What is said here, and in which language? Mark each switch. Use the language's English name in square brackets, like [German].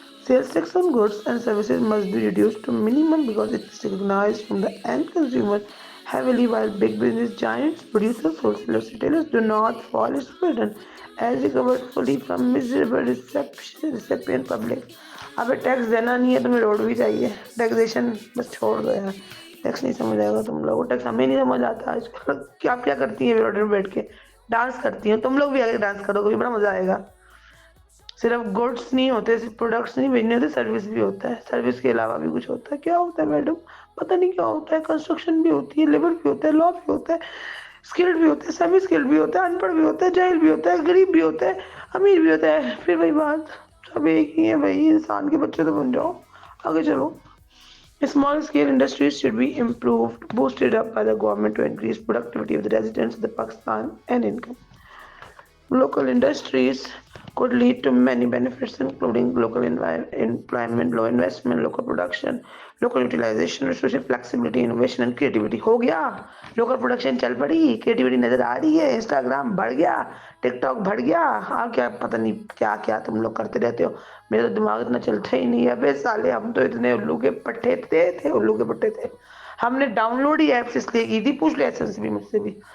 [English] Sales tax on goods and services must be reduced to minimum because it is recognized from the end consumer heavily, while big business giants, producers, wholesalers, retailers do not fall its burden as recovered fully from miserable recipient public. [Urdu] اب tax دینا نہیں ہے تمہیں, road بھی چاہیے. Taxation بس چھوڑ دو یار, ٹیکس نہیں سمجھ آئے گا تم لوگوں. ٹیکس ہمیں نہیں سمجھ آتا آج کل. کیا کرتی ہیں روڈ میں بیٹھ کے, ڈانس کرتی ہیں. تم لوگ بھی آگے ڈانس کرو گے, بڑا مزہ آئے گا. صرف گڈس نہیں ہوتے, صرف پروڈکٹس نہیں بھیجنے ہوتے, سروس بھی ہوتا ہے. سروس کے علاوہ بھی کچھ ہوتا ہے. کیا ہوتا ہے میڈم, پتہ نہیں کیا ہوتا ہے. کنسٹرکشن بھی ہوتی ہے, لیبر بھی ہوتا ہے, لا بھی ہوتا ہے, اسکلڈ بھی ہوتا ہے, سیمی اسکلڈ بھی ہوتا ہے, ان پڑھ بھی ہوتا ہے, جاہل بھی ہوتا ہے, غریب بھی ہوتا ہے, امیر بھی ہوتا ہے. پھر وہی بات, سب ایک ہی ہے بھائی, انسان کے بچے تو بن جاؤ. آگے چلو. [English] Small scale industries should be improved, boosted up by the government to increase productivity of the residents of the Pakistan and income. Local industries could lead to many benefits, including local employment, low investment, local production, local utilization, resource flexibility, innovation and creativity. [Urdu] ہو گیا, local production چل پڑی, creativity نظر آ رہی ہے, Instagram بڑھ گیا, ٹک talk بڑھ گیا. ہاں, کیا پتہ نہیں کیا تم لوگ کرتے رہتے ہو. میرا دماغ اتنا چلتا ہی نہیں ہے. بے سالے, ہم تو اتنے الو کے پٹھے تھے. ہم نے ڈاؤن لوڈ ہی ایپس اس لیے کی تھی, پوچھ لے ایسنس بھی مجھ سے بھی.